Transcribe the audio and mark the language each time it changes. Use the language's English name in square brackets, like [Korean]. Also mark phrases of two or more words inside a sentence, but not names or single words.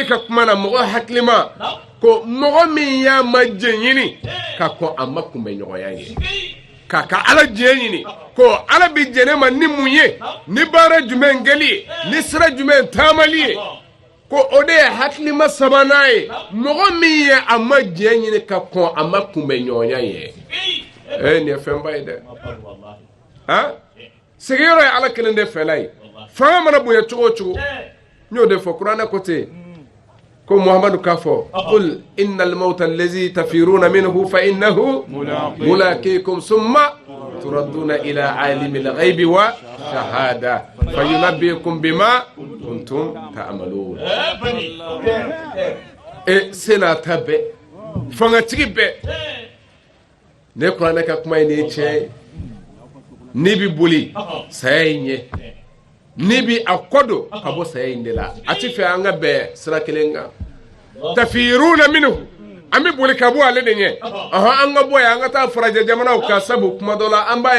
[Bambara] ka kuma na mɔgɔ hakilima ko mɔgɔ min y'a ma jɛ ɲini ka kɔn a ma kunbɛ ɲɔgɔnya ye k'a ka Ala jɛ ɲini ko Ala bɛ jɛ ne ma ni mun ye ni baara jumɛn kɛli ye ni sira jumɛn taamali ye ko o de haklima sabanaye mogo min ye a ma diɲɛ ɲini ka kɔn a ma kunbɛ ɲɔgɔnya ye nin ye fɛnba ye dɛ sigiyɔrɔ ye ala kelen de fɛla ye fanga mana bonya cogo o cogo n y'o de fɔ kuranɛ ko ten ko muhamadu k'a fɔ [Arabic] قل إن الموت الذي تفرون منه فإنه ملاقيكم ثم تردون إلى عالم الغيب والشهادة فينبئكم بما كنتم تعملون [Bambara] senata bɛɛ fangatigi bɛɛ ne kuranɛ ka kuma ye nin ye tiɲɛ ye n'i bi boli saya in ɲɛ n'i bi a kɔ don ka bɔ saya in de la a ti fɛ an ka bɛn sira kelen kan [Arabic] تفرون منه [Bambara] an bɛ boli ka bɔ ale de ɲɛ an ka bɔ yan an ka taa farajɛ jamanaw kan sabu kuma dɔ la an b'a